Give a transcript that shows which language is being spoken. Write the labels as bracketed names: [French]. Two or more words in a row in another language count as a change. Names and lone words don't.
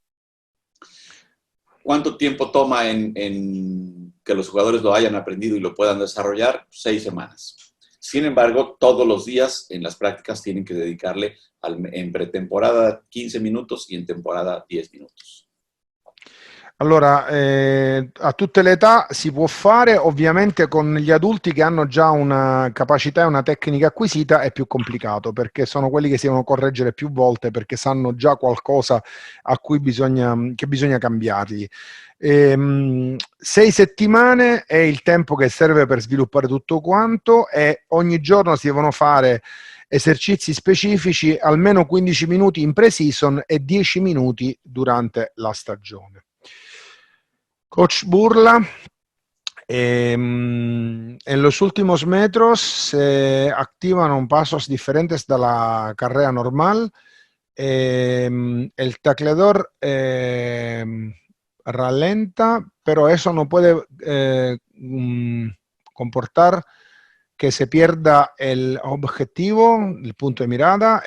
[Spanish] ¿Cuánto tiempo toma en que los jugadores lo hayan aprendido y lo puedan desarrollar? 6 semanas. Sin embargo, todos los días en las prácticas tienen que dedicarle en pretemporada 15 minutos y en temporada 10 minutos. [Italian] Allora, a tutte le età si può fare, ovviamente con gli adulti che hanno già una capacità e una tecnica acquisita è più complicato, perché sono quelli che si devono correggere più volte, perché sanno già qualcosa a cui bisogna cambiargli. 6 settimane è il tempo che serve per sviluppare tutto quanto e ogni giorno si devono fare esercizi specifici, almeno 15 minuti in pre-season e 10 minuti durante la stagione. [Spanish] Coach Burla, en los últimos metros se activan pasos diferentes de la carrera normal. El tacleador ralenta, pero eso no puede comportar que se pierda el objetivo, el punto de mirada.